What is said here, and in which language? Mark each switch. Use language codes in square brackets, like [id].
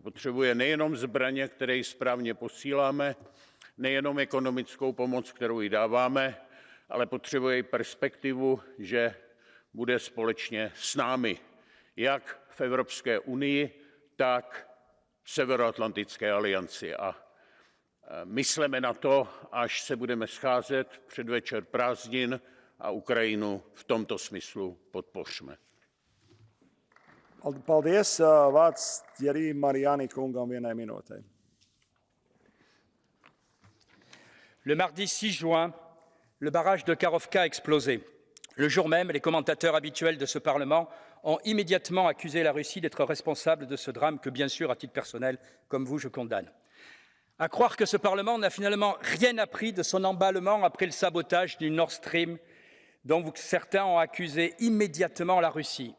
[cs] Potřebuje nejenom zbraně, které jí správně posíláme, nejenom ekonomickou pomoc, kterou jí dáváme, ale potřebuje i perspektivu, že bude společně s námi, jak v Evropské unii, tak v Severoatlantické alianci. A mysleme na to, až se budeme scházet v předvečer prázdnin a Ukrajinu v tomto smyslu podpořme. [lv] Paldies. Vārds Jerī Marijāni kungam 1 minūte. [fr] Le mardi 6 juin, le barrage de Kakhovka a explosé. Le jour même, les commentateurs habituels de ce Parlement ont immédiatement accusé la Russie d'être responsable de ce drame que, bien sûr, à titre personnel, comme vous, je condamne. À croire que ce Parlement n'a finalement rien appris de son emballement après le sabotage du Nord Stream, dont certains ont accusé immédiatement la Russie.